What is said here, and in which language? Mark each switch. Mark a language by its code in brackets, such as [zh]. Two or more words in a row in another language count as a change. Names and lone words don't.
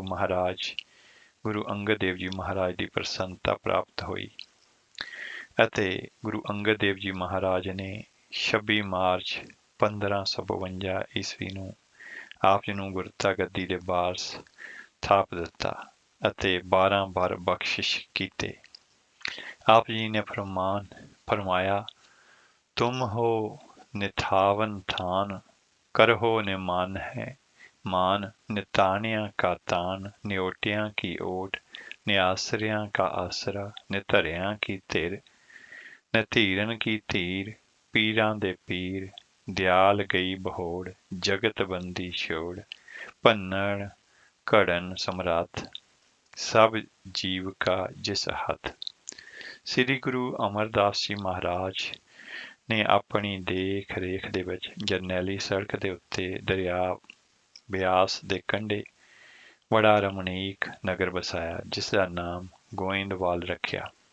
[pa] ਗੁਰੂ ਅੰਗਦ ਦੇਵ ਜੀ ਮਹਾਰਾਜ ਦੀ ਪ੍ਰਸੰਨਤਾ ਪ੍ਰਾਪਤ ਹੋਈ ਅਤੇ ਗੁਰੂ ਅੰਗਦ ਦੇਵ ਜੀ ਮਹਾਰਾਜ ਨੇ 26 ਮਾਰਚ 1552 ਈਸਵੀ ਨੂੰ ਆਪ ਜੀ ਨੂੰ ਗੁਰਤਾ ਗੱਦੀ ਦੇ ਵਾਰਸ ਥਾਪ ਦਿੱਤਾ ਅਤੇ 12 ਵਾਰ ਬਖਸ਼ਿਸ਼ ਕੀਤੇ। ਆਪ ਜੀ ਨੇ ਫਰਮਾਇਆ, ਤੁਮ ਹੋ ਨਿਥਾਵਨ ਥਾਨ, ਕਰਹੋ ਨਿਮਾਨ ਹੈ ਮਾਨ, ਨਿਤਾਣਿਆ ਕਾ ਤਾਨ, ਨਿਓਟਿਆਂ ਕੀ ਓਟ, ਨਿਆਸਰਿਆਂ ਕਾ ਆਸਰਾ, ਨਿਧਰਿਆਂ ਕੀ ਧਿਰ, ਨਧੀਰਨ ਕੀ ਧੀਰ, ਪੀਰਾਂ ਦੇ ਪੀਰ, ਦਯਾਲ ਗਈ ਬਹੋੜ, ਜਗਤ ਬੰਦੀ ਛੋੜ, ਭੰਨਣ ਘੜਨ ਸਮਰਾਥ, ਸਬ ਜੀਵ ਕਾ ਜਿਸ ਹਥ। ਸ੍ਰੀ ਗੁਰੂ ਅਮਰਦਾਸ ਜੀ ਮਹਾਰਾਜ ਨੇ ਆਪਣੀ ਦੇਖ ਰੇਖ ਦੇ ਵਿੱਚ ਜਰਨੈਲੀ ਸੜਕ ਦੇ ਉੱਤੇ ਦਰਿਆ ਬਿਆਸ ਦੇ ਕੰਢੇ ਬੜਾ ਰਮਣੀਕ ਨਗਰ ਵਸਾਇਆ, ਜਿਸ ਦਾ ਨਾਮ ਗੋਇੰਦਵਾਲ ਰੱਖਿਆ।